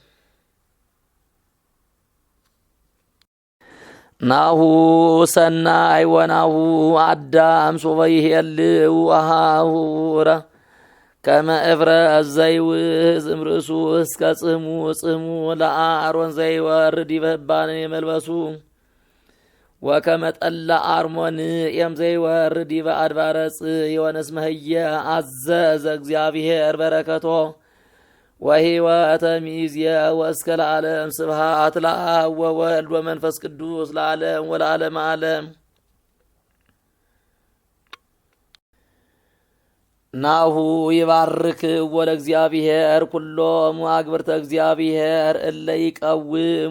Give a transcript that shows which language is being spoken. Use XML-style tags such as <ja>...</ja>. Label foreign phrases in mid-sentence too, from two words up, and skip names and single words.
<gez>ናሁ ሰናይ ወናሁ አዳም ሶበ ይሄልው አሃውረ ከመ እፍረ ዘይውህዝ እምርእሱ እስከ ጽሕሙ ጽሕሙ ለአሮን ዘይወርድ ዲበ ሕባን የመልበሱ ወከመ ጠለ አርሞን ኤም ዘይወርድ ዲበ አድባረ ጽዮን እስመ ህየ አዘዘ እግዚአብሔር በረከቶ ወሕይወተ ሚእዝየ ወእስከ ለዓለም ስብሐት ለአብ ወወልድ ወመንፈስ ቅዱስ ለዓለም ወለዓለመ ዓለም። ናሁ ይባርክዎ ለእግዚአብሔር ኩሎሙ አግብርተ እግዚአብሔር እለ ይቀውሙ</gez>